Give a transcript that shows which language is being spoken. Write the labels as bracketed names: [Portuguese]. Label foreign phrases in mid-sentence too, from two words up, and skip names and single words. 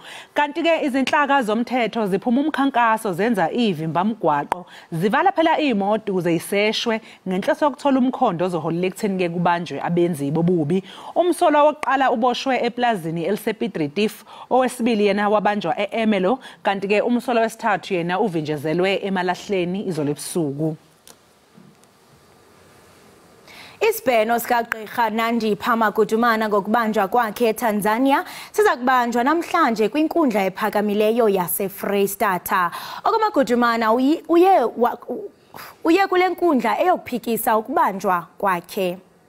[Zulu] Kanti ke izinhlaka zomthetho ziphuma umkhankaso zenza ivimbamgwaqo zivala phela imoto ukuze iseshwe ngenhloso yokuthola umkhondo ozoholela ekutheni ke kubanjwe abenzi bobubi. Umsolwa wokuqala uboshwe eplazini elisePiet Retief, owesibili yena wabanjwa eEmelo, kanti ke umsolwa wesithathu yena uvinjezelwe emalahleni izolo ebusuku. [Xhosa] Isibheno sikaGqirha Nandi Phamagutumana ngokubanjwa kwakhe eTanzania siza kubanjwa namhlanje kwinkundla ephakamileyo yaseFreystata. OkaMagutumana uye kule nkundla eyokuphikisa ukubanjwa kwakhe.